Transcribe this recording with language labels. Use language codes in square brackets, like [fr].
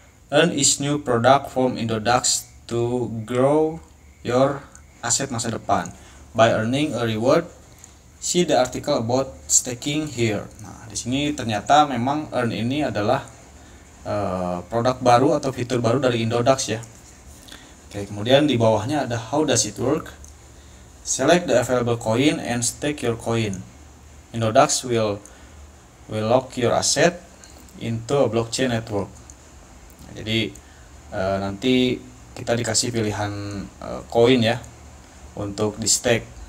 [en] Earn is new product from Indodax to grow your asset [id] masa depan [en] by earning a reward. See the article about staking here. [id] Nah, di sini ternyata memang earn ini adalah produk baru atau fitur baru dari Indodax ya. Oke, kemudian di bawahnya ada [en] how does it work? Select the available coin and stake your coin. Indodax will lock your asset into a blockchain network. [id] Nah, jadi nanti kita dikasih pilihan koin ya untuk di stake.